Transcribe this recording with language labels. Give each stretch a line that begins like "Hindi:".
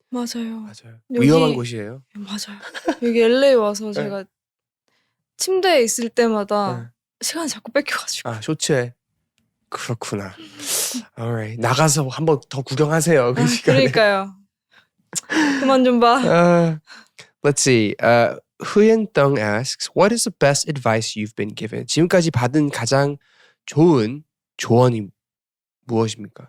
Korean: 맞아요. 위험한 곳이에요. 맞아요. 여기 LA 와서 제가 침대에 있을 때마다 시간이 자꾸 뺏겨가지고. 쇼츠에. 그렇구나. Alright. 나가서 한번 더 구경하세요. 그 시간에. 그러니까요. 그만 좀 봐.
English: Let's see. Huyen Thung asks, what is the best advice you've been given?
Korean: 지금까지 받은 가장 좋은 조언이 무엇입니까?